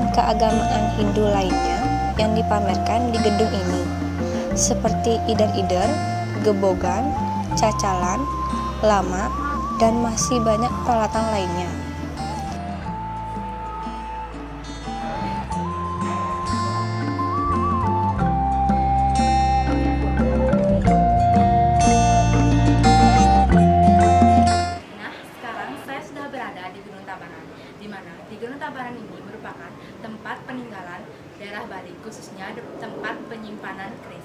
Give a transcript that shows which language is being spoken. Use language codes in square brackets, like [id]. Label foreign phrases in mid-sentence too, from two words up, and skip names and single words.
[id] keagamaan Hindu lainnya yang dipamerkan di gedung ini, seperti ider-ider, gebogan, cacalan, lama, dan masih banyak peralatan lainnya. Nah, sekarang saya sudah berada di Gunung Tabanan, di mana di Gunung Tabanan ini merupakan tempat peninggalan daerah Bali, khususnya tempat penyimpanan keris.